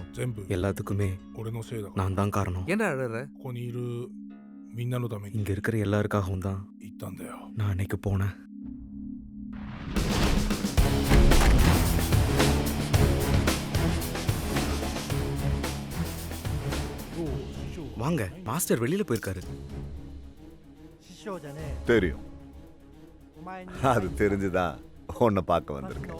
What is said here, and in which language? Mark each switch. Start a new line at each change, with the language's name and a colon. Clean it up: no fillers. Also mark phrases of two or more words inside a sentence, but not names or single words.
Japanese: 全部
Tamil: எல்லாத்துக்குமே
Japanese: 俺のせいだから。
Tamil: நான் தான் காரணம். என்ன அழற?
Japanese: ここにいるみんなのために
Tamil: இங்க இருக்கிற எல்லாருக்காகவும் தான்
Japanese: 言ったんだよ。
Tamil: நான் அன்னைக்கு போனேன். வாங்க, மாஸ்டர் வெளியில போயிருக்காரு. தெரியும், அது தெரிஞ்சுதான் உன்னை பார்க்க வந்திருக்கேன்.